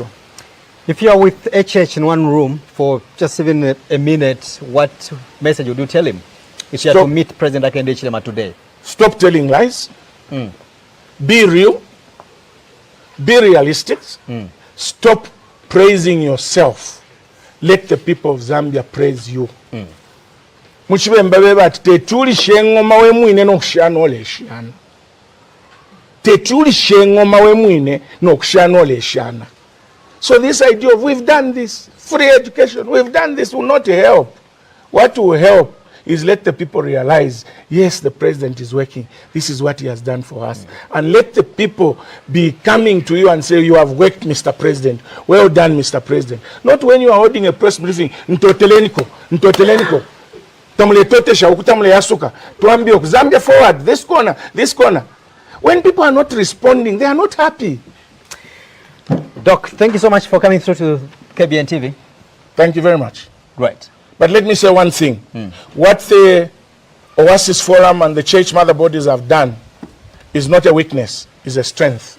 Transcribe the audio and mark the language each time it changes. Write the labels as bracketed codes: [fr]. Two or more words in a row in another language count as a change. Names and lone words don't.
[en] If you are with HH in one room for just even a minute, what message would you tell him if you are to meet President Hakainde Hichilema today? Stop telling lies. Be real. Be realistic. Stop praising yourself. Let the people of Zambia praise you. [bem] Muchibemba bati tetuli shengoma we mwine nokushana oleshana. Tetuli shengoma we mwine nokushana oleshana. [en] So this idea of we've done this, free education, we've done this will not help. What will help is let the people realize, yes, the president is working. This is what he has done for us. And let the people be coming to you and say, you have worked, Mr. President. Well done, Mr. President. Not when you are holding a press briefing, [bem] ntoteleniko. Tamule totesha, ukutamule yasuka. [en] Tuambio, Zambia forward, this corner. When people are not responding, they are not happy. Doc, thank you so much for coming through to KBN TV. Thank you very much. Great. But let me say one thing. What the Oasis Forum and the church mother bodies have done is not a weakness, it's a strength.